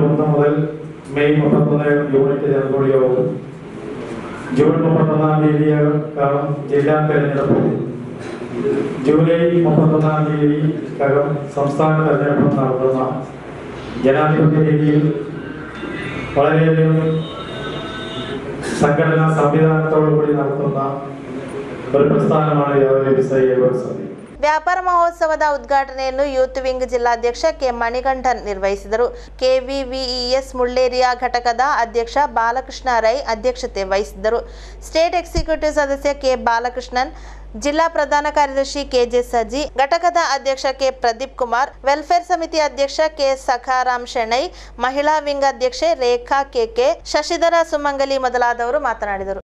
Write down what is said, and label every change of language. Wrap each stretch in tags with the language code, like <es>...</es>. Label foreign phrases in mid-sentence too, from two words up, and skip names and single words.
<ml>1 മുതൽ മെയ് 31 യൂണിറ്റ് ജനകോടി യോഗവും ജൂൺ 31 തീയതിക്കകം ജില്ലാ തെരഞ്ഞെടുപ്പും ജൂലൈ 31 തീയതിക്കകം സംസ്ഥാന തെരഞ്ഞെടുപ്പ് നടത്തുന്ന ജനാധിപത്യ രീതിയിൽ വളരെയധികം സംഘടനാ സംവിധാനത്തോടുകൂടി നടത്തുന്ന ഒരു പ്രസ്ഥാനമാണ് വ്യാപാരി വ്യവസായി ഏകോപന സമിതി.</ml> <kn>ವ್ಯಾಪಾರ ಮಹೋತ್ಸವದ ಉದ್ಘಾಟನೆಯನ್ನು ಯೂತ್ ವಿಂಗ್ ಜಿಲ್ಲಾಧ್ಯಕ್ಷ ಕೆ ಮಣಿಗಂಠನ್ ನಿರ್ವಹಿಸಿದರು. ಕೆವಿವಿಇಎಸ್ ಮುಳ್ಳೇರಿಯ ಘಟಕದ ಅಧ್ಯಕ್ಷ ಬಾಲಕೃಷ್ಣ ರೈ ಅಧ್ಯಕ್ಷತೆ ವಹಿಸಿದ್ದರು.</kn> <en>State Executive</en> <kn>ಸದಸ್ಯ ಕೆ ಬಾಲಕೃಷ್ಣನ್, ಜಿಲ್ಲಾ ಪ್ರಧಾನ ಕಾರ್ಯದರ್ಶಿ ಕೆಜೆ ಸಜಿ, ಘಟಕದ ಅಧ್ಯಕ್ಷ ಕೆ ಪ್ರದೀಪ್ ಕುಮಾರ್, ವೆಲ್ಫೇರ್ ಸಮಿತಿ ಅಧ್ಯಕ್ಷ ಕೆ ಸಖಾರಾಮ್ ಶೆಣೈ, ಮಹಿಳಾ ವಿಂಗ್ ಅಧ್ಯಕ್ಷೆ ರೇಖಾ ಕೆಕೆ, ಶಶಿಧರ ಸುಮಂಗಲಿ ಮೊದಲಾದವರು ಮಾತನಾಡಿದರು.</kn>